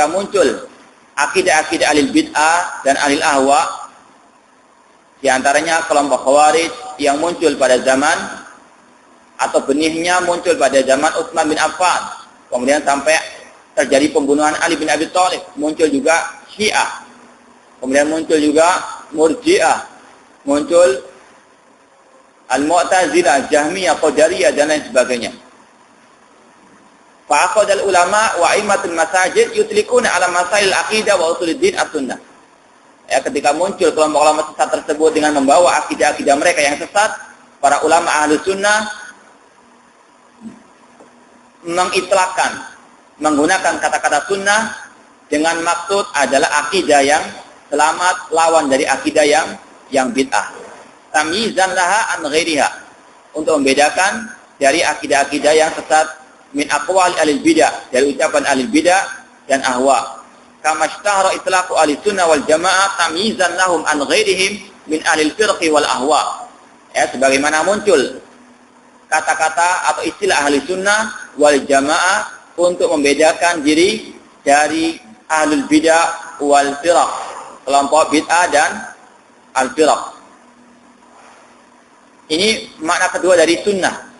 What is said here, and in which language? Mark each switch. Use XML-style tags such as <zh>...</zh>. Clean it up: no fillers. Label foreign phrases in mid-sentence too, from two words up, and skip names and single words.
<id>muncul akidah-akidah ahli bid'ah dan ahli ahwa, di antaranya kelompok Khawarij yang muncul pada zaman atau benihnya muncul pada zaman Utsman bin Affan, kemudian sampai terjadi pembunuhan Ali bin Abi Thalib, muncul juga Syiah, kemudian muncul juga Murji'ah, muncul Al-Mu'tazilah, Jahmiyah, Qadariyah dan lain sebagainya.</id> <ar>فعقد العلماء وأئمة المساجد يطلقون على مسائل العقيدة وأصول الدين السنة.</ar> <id>Ketika muncul kelompok ulama sesat tersebut dengan membawa akidah-akidah mereka yang sesat, para ulama ahli sunnah mengitlakkan, menggunakan kata-kata sunnah dengan maksud adalah akidah yang selamat, lawan dari akidah yang bid'ah.</id> <ar>تمييزا لها عن غيرها,</ar> <id>untuk membedakan dari akidah-akidah yang sesat</id> <ar>من أقوال أهل البدع,</ar> <id>dari ucapan ahli bidah dan ahwa.</id> <ar>كما اشتهر إطلاق أهل السنة والجماعة تمييزا لهم عن غيرهم من أهل الفرق والأهواء.</ar> <id>Sebagaimana muncul kata-kata atau istilah</id> <ar>أهل السنة والجماعة</ar> <id>untuk membedakan diri dari</id> <ar>أهل البدع والفرق,</ar> <id>kelompok bid'ah dan al firq. Ini makna kedua dari sunnah.</id>